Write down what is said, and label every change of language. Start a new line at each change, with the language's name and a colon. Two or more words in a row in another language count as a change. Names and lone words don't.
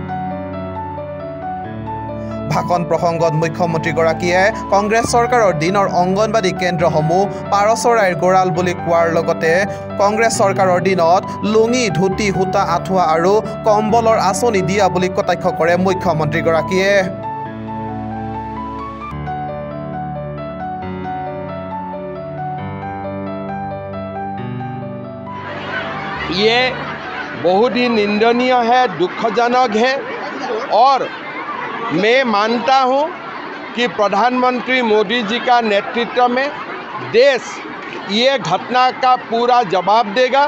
Assamese: ভাষণ প্ৰসংগত মুখ্যমন্ত্ৰীগৰাকীয়ে কংগ্ৰেছ চৰকাৰৰ দিনৰ অংগনবাদী কেন্দ্ৰসমূহ পাৰচৰাইৰ গঁৰাল বুলি কোৱাৰ লগতে কংগ্ৰেছ চৰকাৰৰ দিনত লুঙি, ধুতি, সূতা, আঁঠুৱা আৰু কম্বলৰ আঁচনি দিয়া বুলি কটাক্ষ কৰে মুখ্যমন্ত্ৰীগৰাকীয়ে।
Hindi: ये बहुत ही निंदनीय है, दुखजनक है और मैं मानता हूँ कि प्रधानमंत्री मोदी जी का नेतृत्व में देश ये घटना का पूरा जवाब देगा।